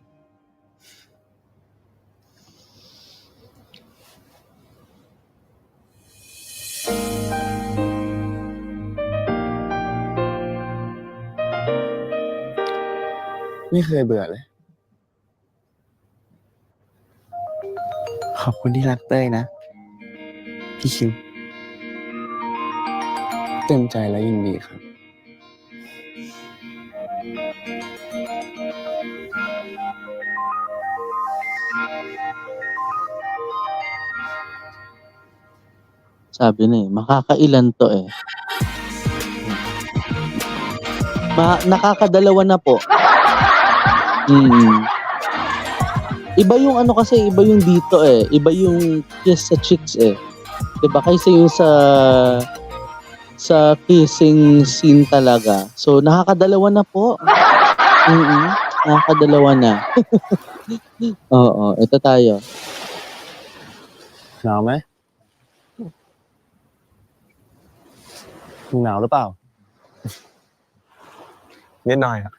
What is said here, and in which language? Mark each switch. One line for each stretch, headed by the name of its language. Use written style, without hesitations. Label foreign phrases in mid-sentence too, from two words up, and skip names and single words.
Thai: ไม่เคยเบื่อเลย ขอบคุณที่รักเต้ยนะ พี่คิวเต็มใจและยินดีครับ
Filipino: sabi na eh, makakailan to eh. Nakakadalawa na po. Iba yung ano kasi, iba yung dito eh. Iba yung kiss sa cheeks eh. Diba? Kaysa yung sa kissing scene talaga. So, nakakadalawa na po. Nakakadalawa na. Oo, ito tayo.
Thai: หนาวไหมมึงหนาวหรือเปล่า นิดหน่อยอ่ะ